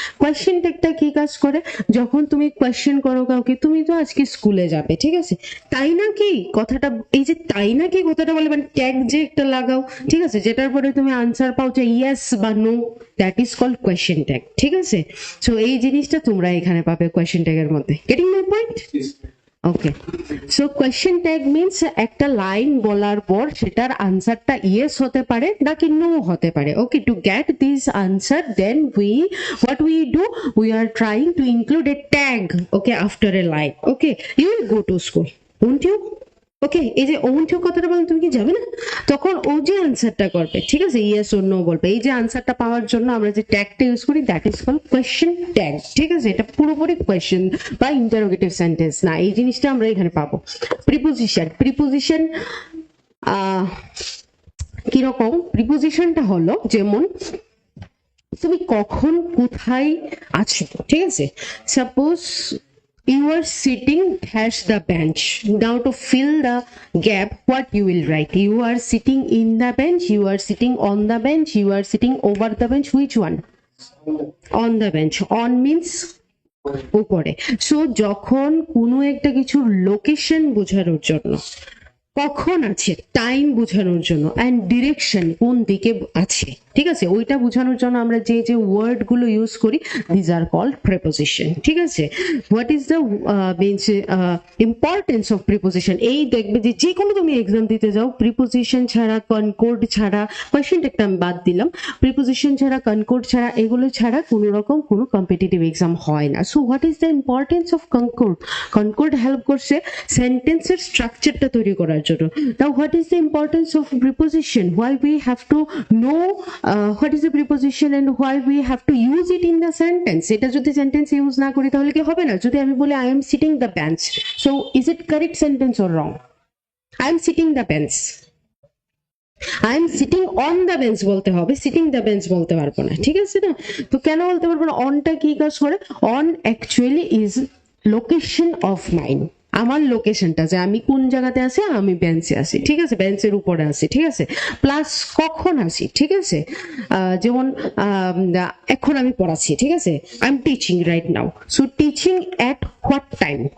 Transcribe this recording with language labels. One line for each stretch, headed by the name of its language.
Bangla: Question ট্যাগটা কি কাজ করে? যখন তুমি কোয়েশ্চেন করো কাউকে, তুমি তো আজকে স্কুলে যাবে, ঠিক আছে, তাই নাকি কথাটা, এই যে তাই নাকি কথাটা বলে, মানে ট্যাগ যে একটা লাগাও, ঠিক আছে, যেটার পরে তুমি আনসার পাও যে ইয়েস বা no, that is called question tag, ঠিক আছে? সো এই জিনিসটা তোমরা এখানে পাবে কোয়েশ্চেন ট্যাগের মধ্যে।
English: Getting my point?
Bangla: Okay, so question tag means একটা লাইন বলার পর সেটার আনসারটা ইয়েস হতে পারে নাকি নো হতে পারে।
English: Okay, to get this answer then what we do, we are trying to include a tag, okay, after a line. Okay, you will go to school, won't you?
Bangla: ওকে, এই যে ওন্ট কথাটা বলেন, তুমি কি যাবে না? তখন ও যে আনসারটা করবে, ঠিক আছে, ইয়েস ওর নো বলবে, এই যে আনসারটা পাওয়ার জন্য আমরা যে ট্যাগটা ইউজ করি,
English: that is called question tag,
Bangla: ঠিক আছে? এটা পুরোপুরি কোয়েশ্চেন বা ইন্টারোগেটিভ সেন্টেন্স না, এই জিনিসটা আমরা এখানে পাবো। প্রিপোজিশন, প্রিপোজিশন কিরকম? প্রিপোজিশনটা হলো যেমন তুমি কখন কোথায় আছো, ঠিক আছে?
English: Suppose you are sitting dash the bench. Now to fill the gap, what you will write? You are sitting in the bench, you are sitting on the bench, you are sitting over the bench. Which one? On the bench. On means
Bangla: উপরে। So যখন কোনো একটা কিছুর location বোঝানোর জন্য, কখন আছে time বোঝানোর জন্য, অ্যান্ড ডিরেকশন কোন দিকে আছে, ঠিক আছে, ওইটা বোঝানোর জন্য আমরা যে যে ওয়ার্ড গুলো ইউজ করি,
English: these are called preposition,
Bangla: ঠিক আছে?
English: What is the means importance of preposition?
Bangla: এই দেখবে যে যে কোনো তুমি এক্সাম দিতে যাও, প্রিপোজিশন ছাড়া, কনকর্ড ছাড়া, কোয়েশ্চেনটা একটা আমি বাদ দিলাম, প্রিপোজিশন ছাড়া, কনকর্ড ছাড়া, এগুলো ছাড়া কোনো রকম কোনো কম্পিটিটিভ এক্সাম হয় না।
English: So what is the importance of concord?
Bangla: Concord help করছে সেন্টেন্সের স্ট্রাকচারটা তৈরি করার জন্য।
English: Now what is the importance of preposition? Why we have to know what is the preposition and why we have to use it in the sentence?
Bangla: এটা যদি sentence use না করি তাহলে কি হবে না? যদি আমি বলি
English: I am sitting the bench, so is it correct sentence or wrong? I am sitting the bench, I am sitting on the bench
Bangla: বলতে হবে,
English: sitting the bench
Bangla: বলতে পারবো না, ঠিক আছে না? তো কেন বলতে পারবো না? অনটা কি কাজ করে?
English: on actually is location of mind,
Bangla: আমার লোকেশনটা, যে আমি কোন জায়গাতে আছি, আমি বেঞ্চে আছি, ঠিক আছে, বেঞ্চের উপরে আছি, ঠিক আছে, প্লাস কখন আছি, ঠিক আছে, যেমন এখন আমি পড়াচ্ছি, ঠিক আছে,
English: I am teaching right now, so teaching at what time,